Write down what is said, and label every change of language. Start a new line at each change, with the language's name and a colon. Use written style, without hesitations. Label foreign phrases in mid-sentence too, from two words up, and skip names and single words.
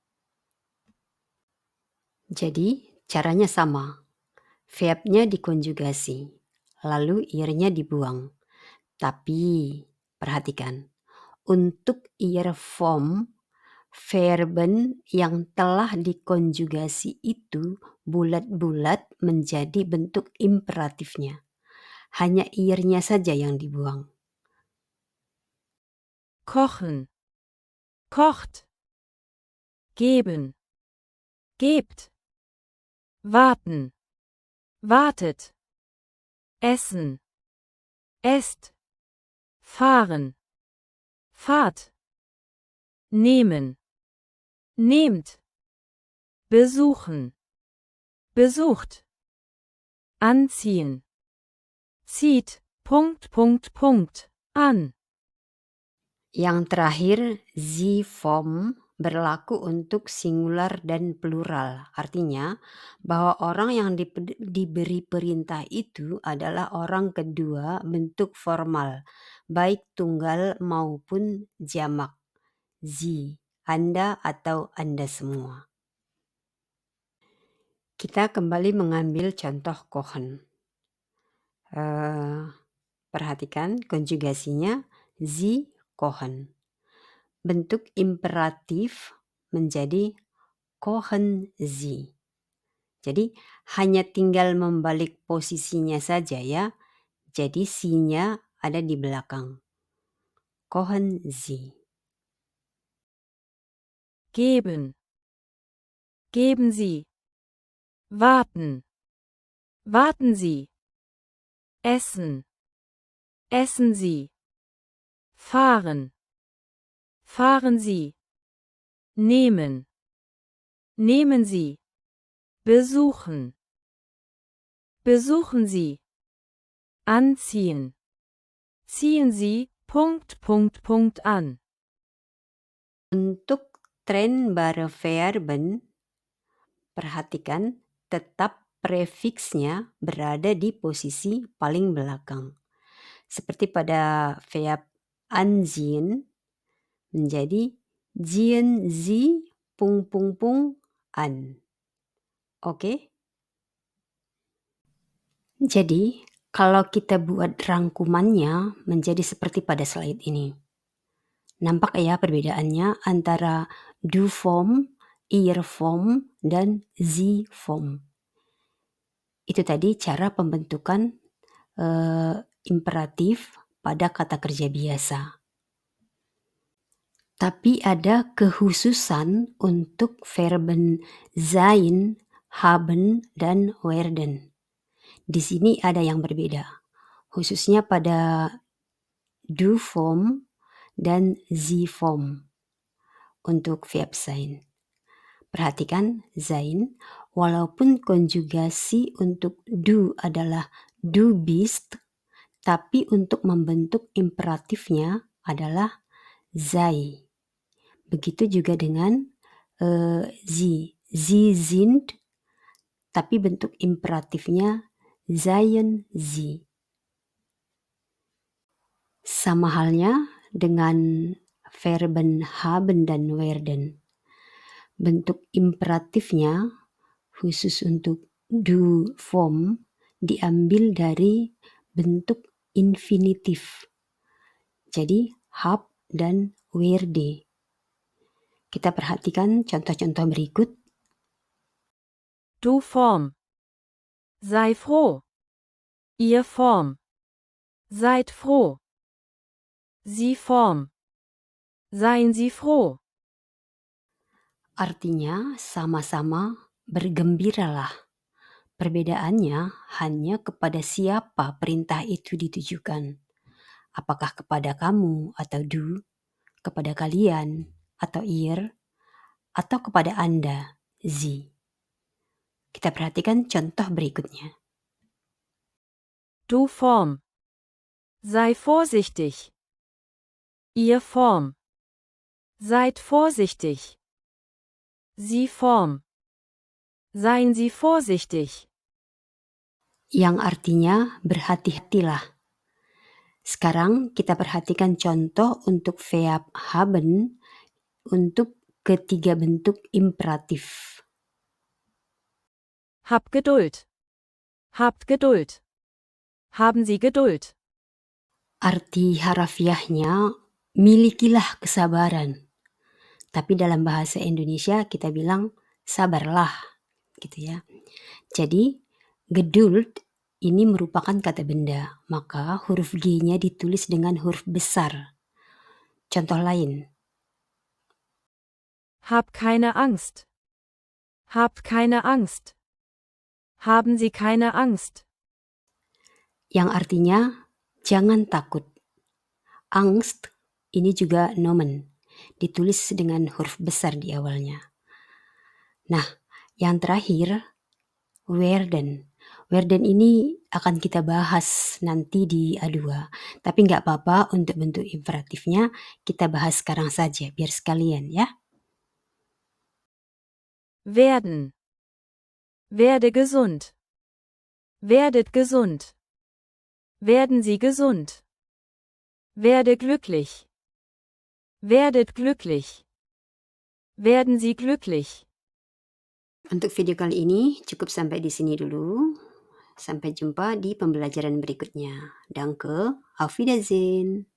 Indonesian: Jadi caranya sama, verbnya dikonjugasi, lalu ihr-nya dibuang. Tapi perhatikan, untuk
German: ihr Form,
Indonesian: verben yang telah dikonjugasi itu bulat-bulat menjadi bentuk imperatifnya. Hanya ihr-nya saja yang dibuang.
German: Kochen, kocht. Geben, gebt. Warten, wartet. Essen, esst. Fahren, fahrt. nehmen, nehmt, besuchen, besucht, anziehen, zieht, an.
Indonesian: Yang terakhir,
German: sie vom
Indonesian: berlaku untuk singular dan plural. Artinya bahwa orang yang diberi perintah itu adalah orang kedua bentuk formal, baik tunggal maupun jamak. Sie, Anda atau Anda semua. Kita kembali mengambil contoh kochen. Perhatikan konjugasinya
German: sie kochen.
Indonesian: Bentuk imperatif menjadi
German: kochen sie.
Indonesian: Jadi hanya tinggal membalik posisinya saja ya. Jadi sie-nya ada di belakang.
German: Kochen sie. Geben, geben Sie, warten, warten Sie, essen, essen Sie, fahren, fahren Sie, nehmen, nehmen Sie, besuchen, besuchen Sie, anziehen, ziehen Sie, an.
Indonesian: Untuk
German: trennbare Verben,
Indonesian: perhatikan tetap prefiksnya berada di posisi paling belakang. Seperti pada verb anziehen menjadi
German: ziehen Sie ...
Indonesian: an. Oke? Jadi, kalau kita buat rangkumannya menjadi seperti pada slide ini. Nampak ya perbedaannya antara
German: du form, ihr form,
Indonesian: dan
German: sie form.
Indonesian: Itu tadi cara pembentukan imperatif pada kata kerja biasa. Tapi ada kekhususan untuk
German: verben sein, haben,
Indonesian: dan werden. Di sini ada yang berbeda, khususnya pada
German: du form
Indonesian: dan
German: sie form
Indonesian: untuk verb sein. Perhatikan sein, walaupun konjugasi untuk du adalah
German: du bist,
Indonesian: tapi untuk membentuk imperatifnya adalah sei. Begitu juga dengan sie.
German: Sie sind,
Indonesian: tapi bentuk imperatifnya
German: seien sie.
Indonesian: Sama halnya dengan
German: verben haben
Indonesian: dan werden. Bentuk imperatifnya khusus untuk
German: du form
Indonesian: diambil dari bentuk infinitif. Jadi hab dan werde. Kita perhatikan contoh-contoh berikut.
German: Du Form. Sei froh. Ihr Form. Seid froh. Sie Form. Seien Sie froh.
Indonesian: Artinya sama-sama bergembiralah. Perbedaannya hanya kepada siapa perintah itu ditujukan. Apakah kepada kamu atau du, kepada kalian atau ihr, atau kepada Anda, sie. Kita perhatikan contoh berikutnya.
German: Du Form. Sei vorsichtig. Ihr Form. Seid vorsichtig. Sie Form. Seien Sie vorsichtig.
Indonesian: Yang artinya berhati-hatilah. Sekarang kita perhatikan contoh untuk verb haben untuk ketiga bentuk imperatif.
German: Hab Geduld. Habt Geduld. Haben Sie Geduld.
Indonesian: Arti harafiahnya milikilah kesabaran. Tapi dalam bahasa Indonesia kita bilang sabarlah gitu ya. Jadi geduld ini merupakan kata benda, maka huruf G-nya ditulis dengan huruf besar. Contoh lain.
German: Hab keine Angst. Habt keine Angst. Haben Sie keine Angst.
Indonesian: Yang artinya jangan takut. Angst ini juga nomen. ditulis dengan huruf besar di awalnya. Nah, yang terakhir, werden. Werden ini akan kita bahas nanti di A2. Tapi nggak apa-apa untuk bentuk imperatifnya, kita bahas sekarang saja, biar sekalian ya.
German: Werden. Werde gesund. Werdet gesund. Werden Sie gesund. Werde glücklich. Werdet glücklich. Werden Sie glücklich.
Indonesian: Untuk video kali ini cukup sampai di sini dulu. Sampai jumpa di pembelajaran berikutnya.
German: Danke, auf Wiedersehen.